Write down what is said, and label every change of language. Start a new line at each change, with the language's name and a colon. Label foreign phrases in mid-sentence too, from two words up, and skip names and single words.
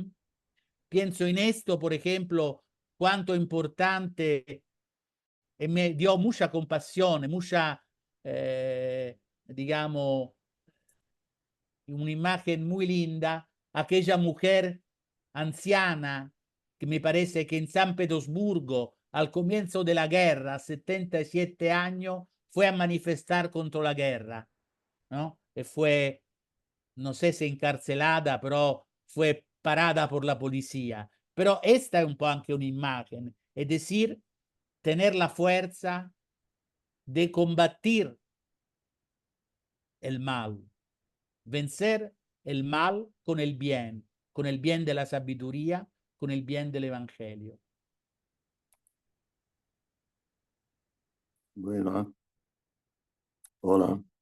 Spanish: Pienso en esto, por ejemplo, cuánto importante, me dio mucha compasión, mucha, digamos, una imagen muy linda, aquella mujer anciana que me parece que en San Petersburgo, al comienzo de la guerra, a 77 años, fue a manifestar contra la guerra, ¿no? Y fue, no sé si encarcelada, pero fue parada por la policía. Pero esta es
Italian: un po' anche un'immagine,
Spanish: es decir, tener la fuerza de combatir el mal, vencer el mal con el bien de la sabiduría, con el bien del Evangelio. Bueno, hola.